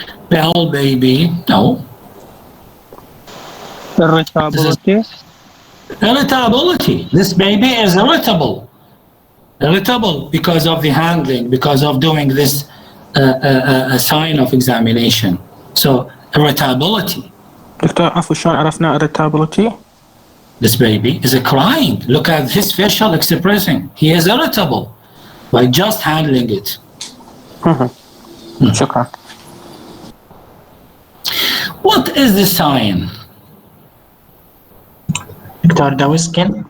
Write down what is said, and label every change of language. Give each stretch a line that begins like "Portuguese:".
English: Pale baby, no. Irritability. Irritability. This baby is irritable. Irritable because of the handling, because of doing this a sign of examination. So irritability.
Arabic: دكتور عفوا شلون عرفنا irritability؟
English: This baby is crying. Look at his facial expression. He is irritable by just handling it.
Arabic: شكرا.
English: What is the sign? Doctor doughy skin.